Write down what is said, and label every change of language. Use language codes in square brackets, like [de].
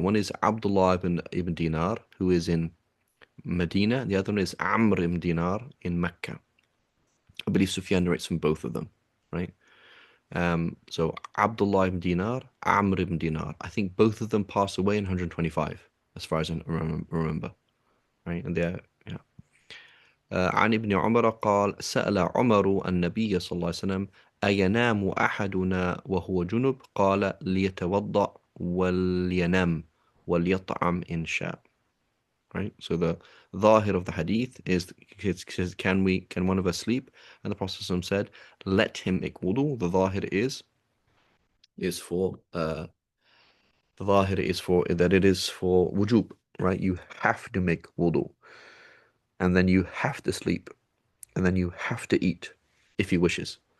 [en] One is Abdullah ibn Dinar, who is in Medina. The other one is Amr ibn Dinar in Mecca. I believe Sufyan narrates from both of them, right? So Abdullah ibn Dinar, Amr ibn Dinar. I think both of them pass away in 125, as far as I remember, right? And they're [ar] عن ابن عمر قال سأل عمر النبي صلى الله عليه وسلم أينام أحدنا وهو جنب قال ليتوضأ ولينام وليطعم إن شاء. [en] Right, so the ظاهر of the hadith is can one of us sleep? And the Prophet said, let him make wudu. The ظاهر is for the ظاهر is for that it is for wujub, right? You have to make wudu, and then you have to sleep, and then you have to eat if he wishes.